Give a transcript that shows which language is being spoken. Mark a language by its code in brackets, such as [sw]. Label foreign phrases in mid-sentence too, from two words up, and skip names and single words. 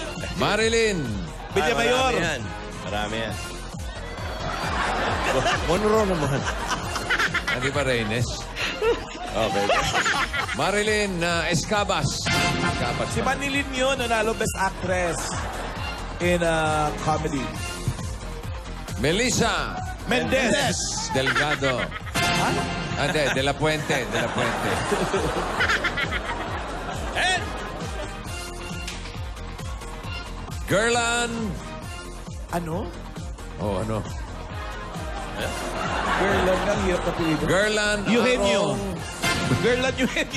[tl] Marilyn. Villamayor. Marami yan. Marami yan. Monroe naman. Hindi ba Reynes? Okay. Marilyn Escabas. Escabas. Si Manilin yun, nanalo [en] Best Actress in comedy. [tl] Melissa Mendez. Delgado. Hindi, De La Puente. De La Puente. And Gerlan. Ano? Oh, ano? Girl lang ng hirap na pilido. Gerlan. Eugenio. Arong Girl lang Eugenio.